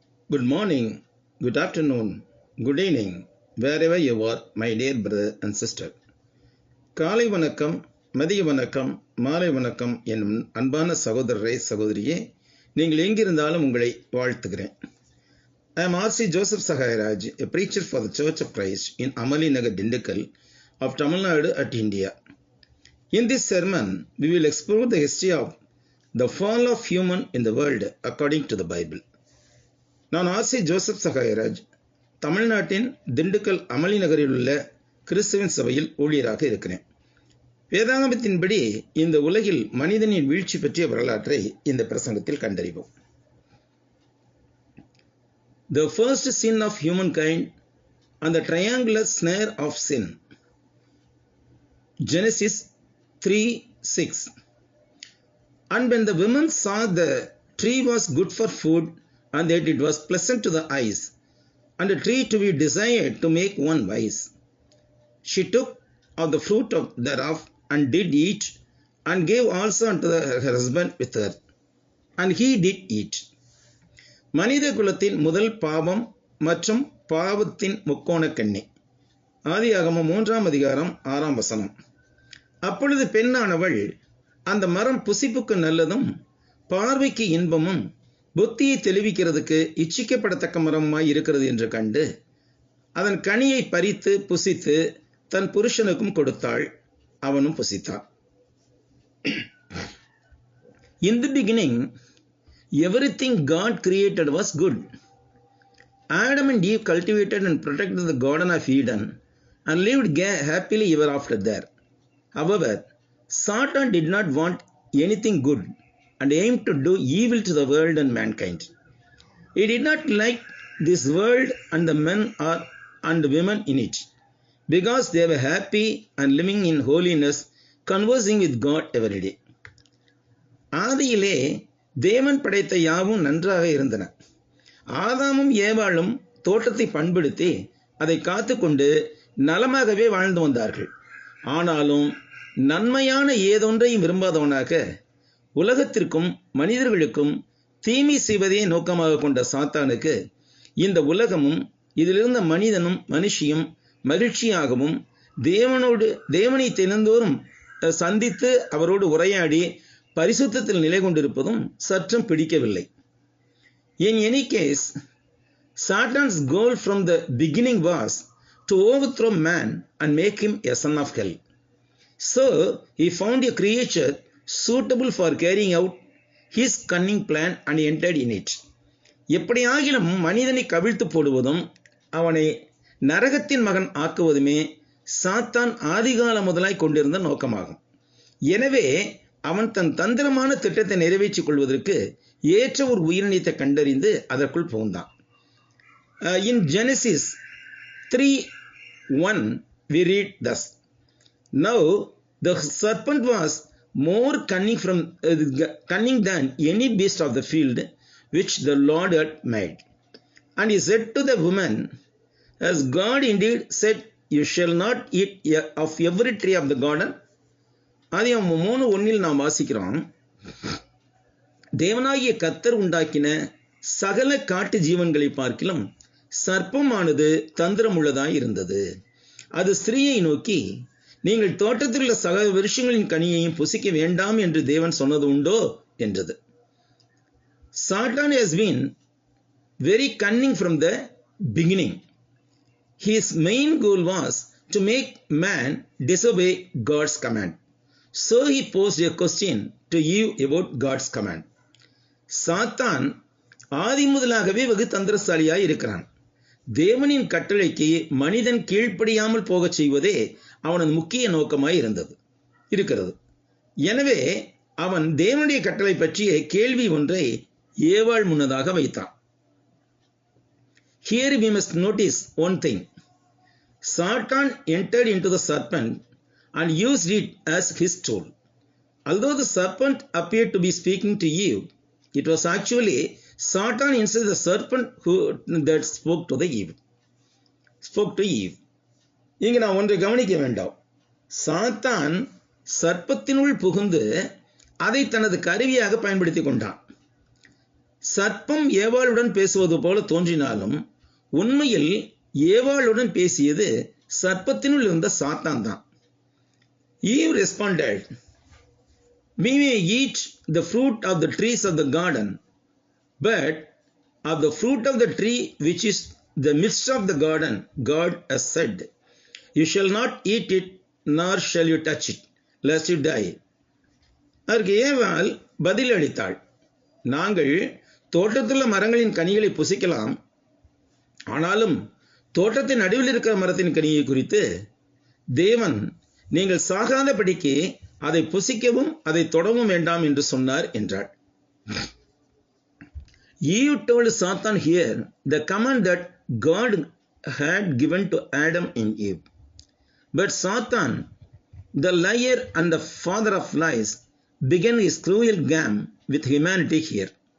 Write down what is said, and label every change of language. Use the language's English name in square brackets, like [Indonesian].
[English] Good morning, good afternoon, good evening, wherever you are, my dear brother and sister. [Tamil] காலை வணக்கம், மதிய வணக்கம், மாலை வணக்கம் என்னும் அன்பான சகோதரரே சகோதரியே, நீங்கள் எங்கிருந்தாலும் உங்களை வாழ்த்துகிறேன். [English] I am R.C. Joseph Sahayaraj, a preacher for the Church of Christ in Amali Nagar, Dindigul of Tamil Nadu at India. In this sermon, we will explore the history of the fall of human in the world according to the Bible. [Tamil] நான் RC Joseph Sahayaraj, தமிழ்நாட்டின் திண்டுக்கல் அமளி நகரில் உள்ள கிறிஸ்துவின் சபையில் ஊழியராக இருக்கிறேன். வேதாகமத்தின்படி இந்த உலகில் மனிதனின் வீழ்ச்சி பற்றிய வரலாற்றை இந்த பிரசங்கத்தில் கண்டறிவோம். [English] The first sin of humankind and the triangular snare of sin. Genesis 3:6. And when the woman saw the tree was good for food, and that it was pleasant to the eyes, and a tree to be desired to make one wise, she took of the fruit of thereof, and did eat, and gave also unto her husband with her, and he did eat. [Tamil] மனித குலத்தின் முதல் பாவம் மற்றும் பாவத்தின் முக்கோண கண்ணி. ஆதியாகமம் 3ஆம் அதிகாரம் 6ஆம் வசனம். அப்பொழுது பெண்ணானவள் அந்த மரம் புசிப்புக்கு நல்லதும் பார்வைக்கு இன்பமும் புத்தியை தெளிவிக்கிறதுக்கு இச்சிக்கப்படத்தக்க மரமாய் இருக்கிறது என்று கண்டு அதன் கனியை பறித்து புசித்து தன் புருஷனுக்கும் கொடுத்தாள், அவனும் புசித்தான். [English] In the beginning, everything God created was good. Adam and Eve cultivated and protected the Garden of Eden and lived happily ever after there. However, Satan did not want anything good and aimed to do evil to the world and mankind. He did not like this world and the men and women in it, because they were happy and living in holiness, conversing with God every day. [Tamil] ஆதியிலே தேவன் படைத்த யாவும் நன்றாக இருந்தன. ஆதாமும் ஏவாளும் தோட்டத்தை பண்படுத்தி அதை காத்துக்கொண்டு நலமாகவே வாழ்ந்து வந்தார்கள். ஆனாலும் நன்மையான ஏதொன்றையும் விரும்பாதவனாக உலகத்திற்கும் மனிதர்களுக்கும் தீமை செய்வதே நோக்கமாக கொண்ட சாத்தானுக்கு இந்த உலகமும் இதிலிருந்த மனிதனும் மனுஷியும் மகிழ்ச்சியாகவும் தேவனை தினந்தோறும் சந்தித்து அவரோடு உரையாடி பரிசுத்தத்தில் நிலை கொண்டிருப்பதும் சற்றும் பிடிக்கவில்லை. [English] In any case, Satan's goal from the beginning was to overthrow man and make him a son of hell. So he found a creature suitable for carrying out his cunning plan and entered in it. [Tamil] எப்படியாகிலும் மனிதனை கவிழ்த்து போடுவதும் அவனை நரகத்தின் மகன் ஆக்குவதுமே சாத்தான் ஆதிகால முதலாய் கொண்டிருந்த நோக்கமாகும். எனவே அவன் தன் தந்திரமான திட்டத்தை நிறைவேற்றிக் கொள்வதற்கு ஏற்ற ஒரு உயிரினத்தை கண்டறிந்து அதற்குள் புகுந்தான். [English] In Genesis 3:1 we read thus: Now the serpent was more cunning than any beast of the field which the Lord had made. And he said to the woman, Has God indeed said, You shall not eat of every tree of the garden? [Tamil] ஆதியாகமம் 3:1 நாம் வாசிக்கிறோம், தேவனாகிய கர்த்தர் உண்டாக்கின சகல காட்டு ஜீவன்களை பார்க்கிலும் சர்ப்பமானது தந்திரமுள்ளதாய் இருந்தது. அது ஸ்திரீயை நோக்கி, நீங்கள் தோட்டத்தில் உள்ள சகல விருட்சங்களின் கனியையும் புசிக்க வேண்டாம் என்று தேவன் சொன்னது உண்டோ என்றது. [English] Satan has been very cunning from the beginning. His main goal was to make man disobey God's command. So he posed a question to Eve about God's command. [Tamil] சாத்தான் ஆதி முதலாகவே வெகு தந்திரசாலியாய் இருக்கிறான். தேவனின் கட்டளைக்கு மனிதன் கீழ்ப்படியாமல் போகச் செய்வதே அவனது முக்கிய நோக்கமாய் இருக்கிறது. எனவே அவன் தேவனுடைய கட்டளை பற்றிய கேள்வி ஒன்றை ஏவாள் முன்னதாக வைத்தான். [English] Here we must notice one thing. Satan entered into the serpent and used it as his tool. Although the serpent appeared to be speaking to Eve, it was actually Satan instead the serpent that spoke to Eve. [Tamil] இங்கு நான் ஒன்றை கவனிக்க வேண்டாம். சாத்தான் சர்ப்பத்தினுள் புகுந்து அதை தனது கருவியாக பயன்படுத்தி கொண்டான். சர்ப்பம் ஏவாளுடன் பேசுவது போல தோன்றினாலும் உண்மையில் ஏவாளுடன் பேசியது சர்ப்பத்தினுள் இருந்த சாத்தான் தான். [English] Eve responded, "We may eat the fruit of the trees of the garden, but of the fruit of the tree which is the midst of the garden, God has said, You shall not eat it, nor shall you touch it, lest you die." [Tamil] அதற்கு ஏவாள் பதிலளித்தாள், நாங்கள் தோட்டத்துள்ள மரங்களின் கனிகளை புசிக்கலாம், ஆனாலும் தோட்டத்தின் நடுவில் இருக்கிற மரத்தின் கனியை குறித்து தேவன் நீங்கள் சாகாதபடிக்கு அதை புசிக்கவும் அதை தொடவும் வேண்டாம் என்று சொன்னார் என்றாள். [English] Eve told Satan here the command that God had given to Adam and Eve. But Satan, the liar and the father of lies, began his cruel game with humanity here.